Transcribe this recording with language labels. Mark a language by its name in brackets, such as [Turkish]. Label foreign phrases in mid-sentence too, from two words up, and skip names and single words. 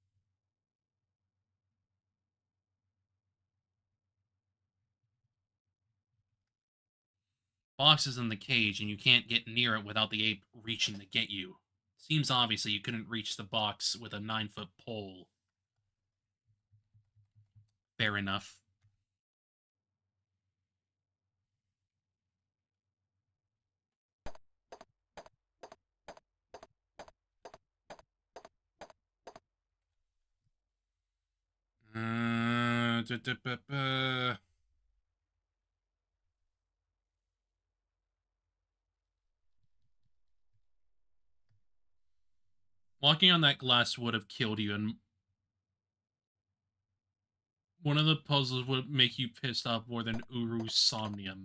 [English] Box is in the cage, and you can't get near it without the ape reaching to get you. Seems obvious that you couldn't reach the box with a 9-foot pole. Fair enough. Uh, duh, duh, buh, buh. Walking on that glass would have killed you, and one of the puzzles would make you pissed off more than Uru's Somnium.